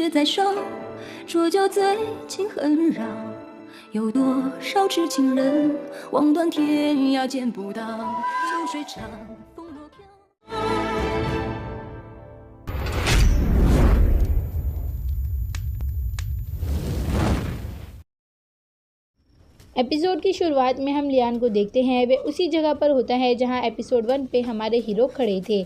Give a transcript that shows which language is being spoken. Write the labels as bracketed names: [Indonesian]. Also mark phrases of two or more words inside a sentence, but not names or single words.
[Chinese] 手，说就最近很绕，有多少痴情人望断天涯见不到，秋水长，风若飘。 [Hindi] एपिसोड की शुरुआत में हम लियान को देखते हैं। वे उसी जगह पर होता है जहां एपिसोड 1 पे हमारे हीरो खड़े थे।